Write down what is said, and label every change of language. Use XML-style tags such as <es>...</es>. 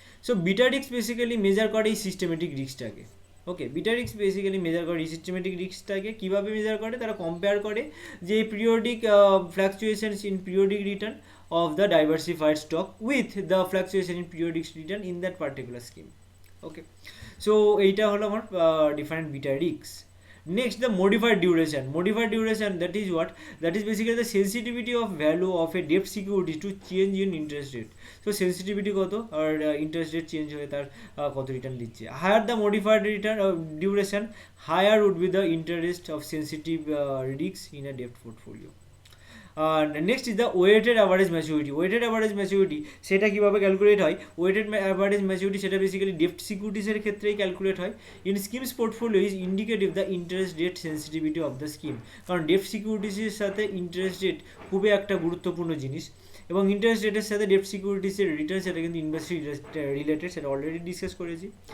<bn>So beta risk basically measure করে এই systematic রিস্কটাকে। ওকে, beta risk basically measure করে systematic রিস্কটাকে। কীভাবে মেজার করে? তারা কম্পেয়ার করে যে</bn> <en>Periodic fluctuations in periodic return of the diversified stock with the fluctuation in periodic return in that particular scheme.</en> <bn>Okay, so এইটা হলো আমার different beta risk.</bn> <en>Next, the modified duration, that is what? That is basically the sensitivity of value of a debt security to change in interest rate.</en> <bn>So sensitivity কত আর interest rate change হয়ে তার কত return দিচ্ছে।</bn> <en>Higher the modified return duration, higher would be the interest of sensitive risks in a debt portfolio. Next is the weighted average maturity.</en> <bn>সেটা কীভাবে calculate হয়? Weighted average maturity সেটা basically ডেপ্ট সিকিউরিটিসের ক্ষেত্রেই calculate হয়।</bn> <en>in schemes portfolio is indicative the interest rate sensitivity of the scheme,</en> <bn>কারণ ডেপ্ট সিকিউরিটিসের সাথে interest rate খুবই একটা গুরুত্বপূর্ণ জিনিস, এবং ইন্টারেস্ট রেটের সাথে ডেপ্ট সিকিউরিটিসের রিটার্ন সেটা কিন্তু ইনভেস্টরি রিলেটেড, সেটা অলরেডি ডিসকাস করেছি।</bn>